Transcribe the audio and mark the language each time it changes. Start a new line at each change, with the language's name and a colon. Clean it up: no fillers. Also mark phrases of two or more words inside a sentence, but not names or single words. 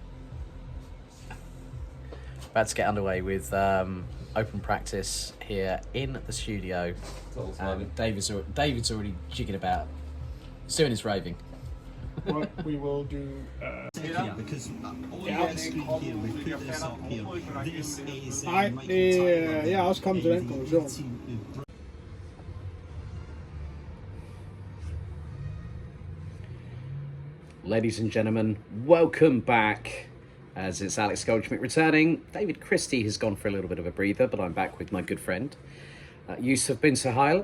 English: About to get underway with open practice here in the studio. David's already jigging about. He's doing his raving. What we will do. Because all the screen here, we put this up here. This is
Danish: Ja, også kommet til den konklusion.
English: Ladies and gentlemen, welcome back. As it's Alex Goldschmidt returning, David Christie has gone for a little bit of a breather, but I'm back with my good friend, Yusuf bin Suhail.